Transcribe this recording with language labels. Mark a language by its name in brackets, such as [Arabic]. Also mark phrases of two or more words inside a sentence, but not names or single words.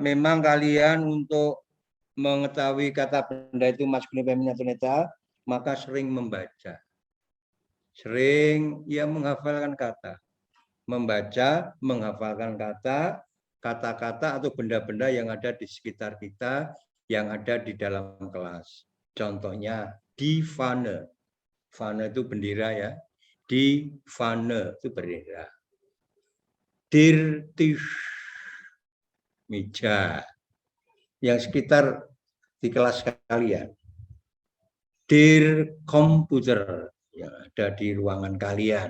[Indonesian] Memang kalian untuk mengetahui kata benda itu maskulin, feminin atau netral, maka sering membaca. Sering ya menghafalkan kata. Membaca, menghafalkan kata, kata-kata atau benda-benda yang ada di sekitar kita, yang ada di dalam kelas. Contohnya [German] die Fahne. [Indonesian] Fahne itu bendera ya. [German] Die Fahne [Indonesian] itu bendera. [German] Der Tisch, [Indonesian] meja. Yang sekitar di kelas kalian. [German] Der Computer, [Indonesian] yang ada di ruangan kalian.